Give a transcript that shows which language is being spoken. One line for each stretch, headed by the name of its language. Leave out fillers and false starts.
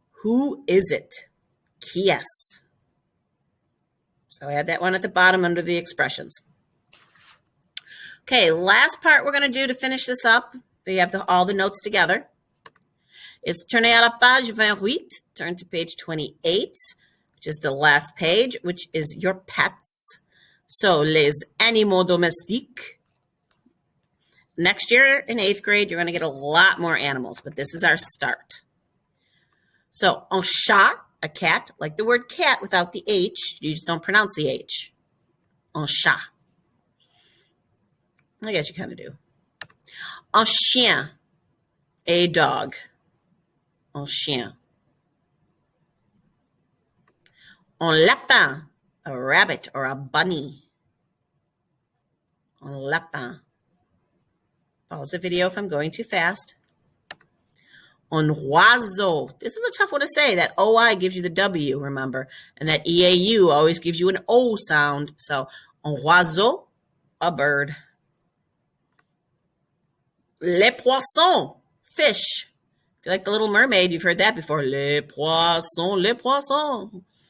English: Who is it?
French: Qui est?
English: So add that one at the bottom under the expressions. Okay, last part we're going to do to finish this up, we have all the notes together, is
French: tourner à la page 28,
English: turn to page 28, which is the last page, which is your pets. So,
French: les animaux domestiques.
English: Next year in 8th grade, you're going to get a lot more animals, but this is our start. So,
French: un chat,
English: a cat, like the word cat without the H, you just don't pronounce the H.
French: Un chat.
English: I guess you kind of do.
French: Un chien,
English: a dog. Un chien.
French: Un lapin,
English: a rabbit or a bunny. Un lapin. Pause the video if I'm going too fast.
French: Un oiseau.
English: This is a tough one to say. That OI gives you the W, remember? And that EAU always gives you an O sound. So,
French: un oiseau,
English: a bird.
French: Les poissons,
English: fish. If you like The Little Mermaid, you've heard that before.
French: Les poissons, les poissons.